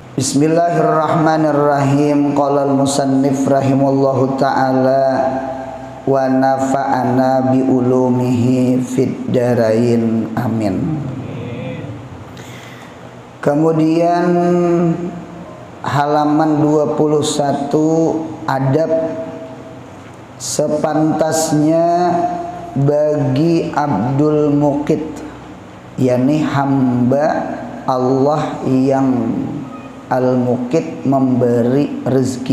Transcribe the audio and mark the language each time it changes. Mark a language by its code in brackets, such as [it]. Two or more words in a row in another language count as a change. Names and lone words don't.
[ar] بسم الله الرحمن الرحيم. قال المصنف رحمه الله تعالى ونفعنا بعلومه في الدارين آمين. [id] Kemudian halaman 21, adab sepantasnya bagi Abdul Muqit, yakni hamba Allah yang Al-Muqit, memberi rezeki.